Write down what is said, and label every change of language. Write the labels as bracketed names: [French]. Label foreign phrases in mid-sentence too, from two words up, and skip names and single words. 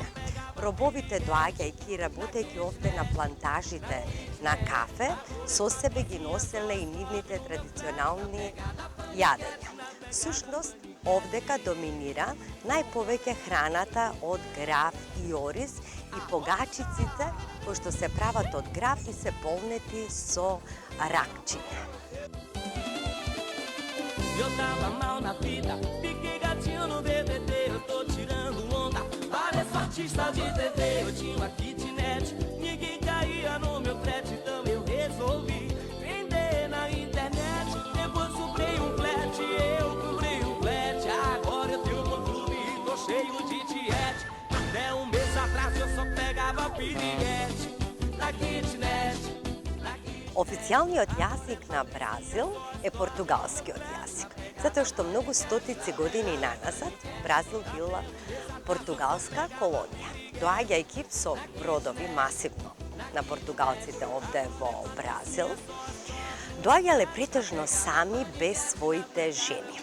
[Macedonian] Робовите доаѓајќи и работејќи овде на плантажите на кафе, со себе ги носеле и нивните традиционални јадења. Всушност, овдека доминира најповеќе храната од граф и ориз и погачиците кои што се прават од граф и се полнети со ракчине. [Portuguese] Eu tava mal na vida, fiquei gatinho no BBB, eu tô tirando onda. Pareço artista de TV, eu tinha uma kitnet, ninguém caía no meu frete, então eu resolvi vender na internet. Depois comprei um flat, eu comprei um flat, agora eu tenho um clube e tô cheio de tiete. Até um mês atrás eu só pegava piriguete na kitnet. [Macedonian] Официјалниот јазик на Бразил е португалскиот јазик, затоа што многу стотици години наназад Бразил била португалска колонија. Доаѓајќи со бродови масивно на португалците овде во Бразил, доаѓале претежно сами без своите жени.